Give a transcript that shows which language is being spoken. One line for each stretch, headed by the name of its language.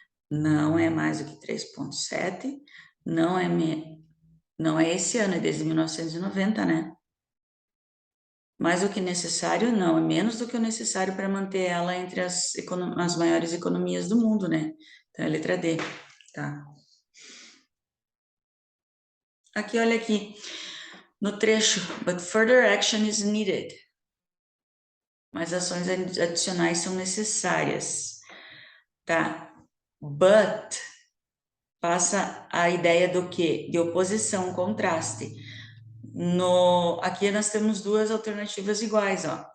Portuguese: Não é mais do que 3,7, não é, não é esse ano, é desde 1990, né? Mais do que necessário, não, é menos do que o necessário para manter ela entre as maiores economias do mundo, né? Então, é a letra D, tá? Aqui, olha aqui, no trecho,
English: but further action is needed.
Portuguese: Mas ações adicionais são necessárias, tá? But passa a ideia do quê? De oposição, contraste. Aqui nós temos duas alternativas iguais, ó.